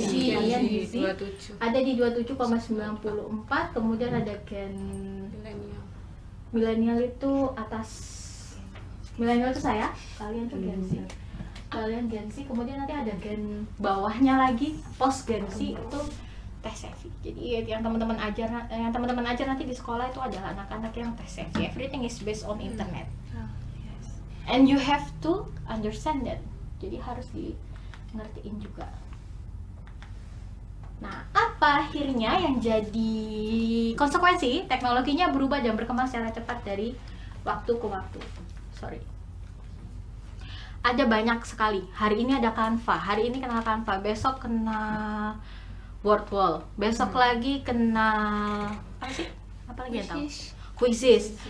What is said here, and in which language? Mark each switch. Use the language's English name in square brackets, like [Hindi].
[Indonesian] Kalian di Z ada di 27,94, kemudian ada Gen Milenial itu atas. Milenial itu saya, kalian tuh Gen Z. Kalian Gen Z, kemudian nanti ada gen bawahnya lagi, post Gen Z itu tech savvy. Jadi yang teman-teman ajar nanti di sekolah itu adalah anak-anak yang tech savvy. [English] Everything is based on internet. And you have to understand that. [Indonesian] Jadi harus di ngertiin juga. Nah, apa akhirnya yang jadi konsekuensi? Teknologinya berubah dan berkembang secara cepat dari waktu ke waktu. Ada banyak sekali. Hari ini ada Canva, hari ini kenal Canva, besok kenal Wordwall, besok lagi kenal apa sih? Apa lagi yang tahu? Quizzes.